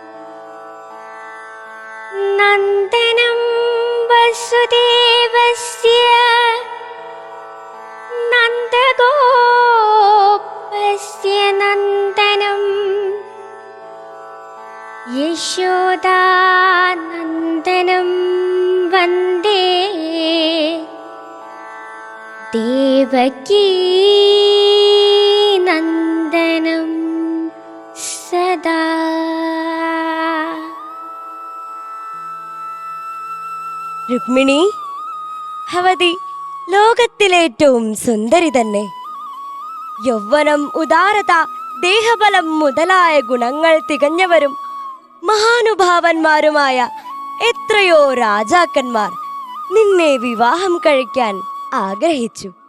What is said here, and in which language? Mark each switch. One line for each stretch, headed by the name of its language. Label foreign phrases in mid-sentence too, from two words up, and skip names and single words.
Sanskrit: नन्दनं वसुदेवस्य नन्दगोपस्य नन्दनं यशोदानन्दनं वन्दे देवकी नन्दनं सदा।
Malayalam: രുക്മിണി, ഭവതി ലോകത്തിലേറ്റവും സുന്ദരി തന്നെ. യൗവനം, ഉദാരത, ദേഹബലം മുതലായ ഗുണങ്ങൾ തികഞ്ഞവരും മഹാനുഭാവന്മാരുമായ എത്രയോ രാജാക്കന്മാർ നിന്നെ വിവാഹം കഴിക്കാൻ ആഗ്രഹിച്ചു.